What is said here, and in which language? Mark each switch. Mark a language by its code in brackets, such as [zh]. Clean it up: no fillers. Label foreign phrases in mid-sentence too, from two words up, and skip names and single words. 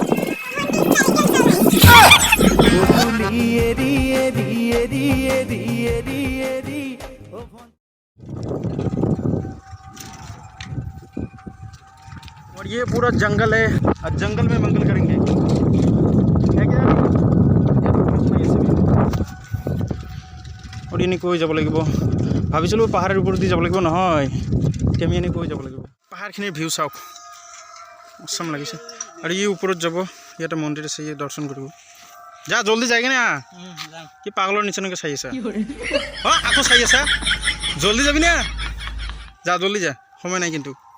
[hi] और ये पूरा जंगल है और जंगल में मंगल करेंगे है क्या और इन्हें कोई যাব [as] লাগিব ভাবিছিলোঁ পাহাৰৰ ওপৰত দি যাব লাগিব নহয় কেমি এনে কৈ যাব লাগিব পাহাৰখিনিৰ ভিউ চাওক অসম লাগিছে আৰু এই ওপৰত যাব ইয়াতে মন্দিৰ আছে এই দৰ্শন কৰিব যা [hi] जल्दी जायेंगे [as] না কি পাগলৰ নিচিনাকৈ চাই আছা আকৌ চাই আছা জলদি যাবি না যা জলদি যা সময় নাই কিন্তু